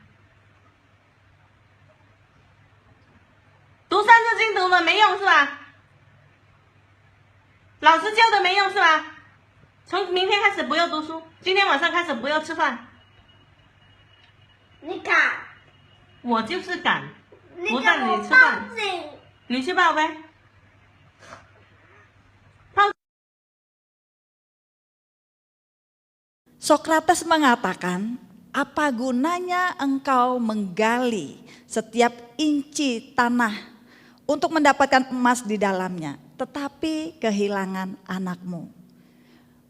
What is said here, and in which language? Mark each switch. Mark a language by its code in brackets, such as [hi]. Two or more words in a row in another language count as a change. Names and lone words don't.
[zh] 读三字经读了没用是吧？老师教的没用是吧？从明天开始不要读书，今天晚上开始不要吃饭。你敢？我就是敢，你不敢我让你吃饭报。警！你去报呗。 [id] Sokrates mengatakan, apa gunanya engkau menggali setiap inci tanah untuk mendapatkan emas di dalamnya, tetapi kehilangan anakmu.